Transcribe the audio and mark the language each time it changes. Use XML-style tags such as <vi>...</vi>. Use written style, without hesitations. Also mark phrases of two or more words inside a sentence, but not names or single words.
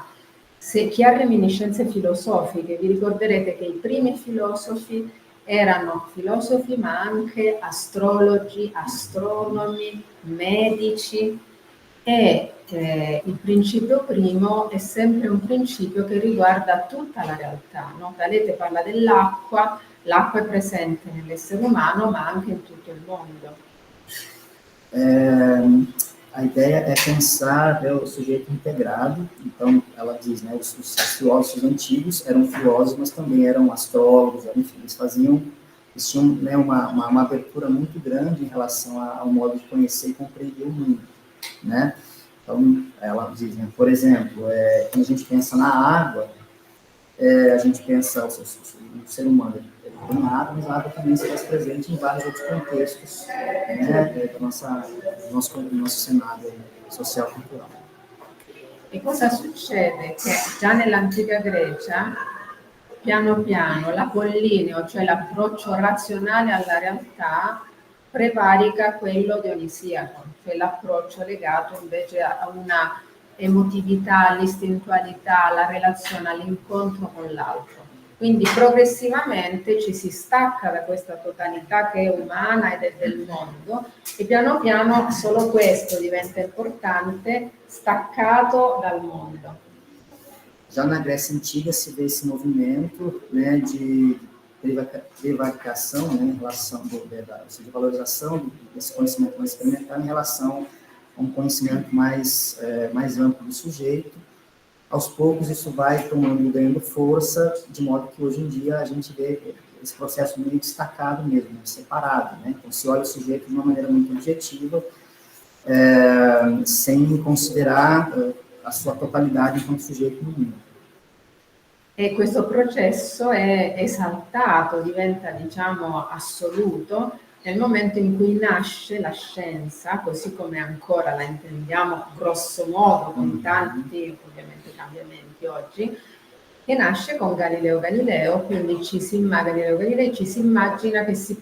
<it>Se chi ha reminiscenze filosofiche, vi ricorderete che i primi filosofi erano filosofi ma anche astrologi, astronomi, medici, E il principio primo è sempre un principio che riguarda tutta la realtà, no? Talete parla dell'acqua, l'acqua è presente nell'essere umano ma anche in tutto il mondo.</it> <pt>A ideia é pensar o sujeito integrado. Então, ela diz, né, os filósofos antigos eram filósofos, mas também eram astrólogos, enfim, eles tinham né, uma abertura muito grande em relação ao modo de conhecer e compreender o mundo, né? Então, ela diz, né, por exemplo, quando a gente pensa na água, a gente pensa o ser humano, ele tem água, mas a água também se faz presente em vários outros contextos, né, do nosso cenário social e cultural.</pt> <it>E cosa succede? Che già nell'antica Grecia, piano piano, l'apollineo, cioè l'approccio razionale alla realtà, prevarica quello dionisiaco, cioè l'approccio legato invece a una emotività, all'istintualità, alla relazione, all'incontro con l'altro. Quindi progressivamente ci si stacca da questa totalità che è umana ed è del mondo e piano piano solo questo diventa importante, staccato dal mondo.</it> <pt>Já na Grécia Antiga se vê esse movimento, né, de prevaricação, né, em relação de valorização desse conhecimento mais experimental em relação a um conhecimento mais amplo do sujeito. Aos poucos isso vai ganhando força, de modo que hoje em dia a gente vê esse processo meio destacado mesmo, separado, né? Então se olha o sujeito de uma maneira muito objetiva, sem considerar a sua totalidade enquanto sujeito no mundo.</pt> <it>E questo processo è esaltato, diventa diciamo assoluto nel momento in cui nasce la scienza, così come ancora la intendiamo grosso modo, con tanti ovviamente cambiamenti oggi, che nasce con Galileo Galilei, quindi Galileo Galilei ci si immagina che si</it>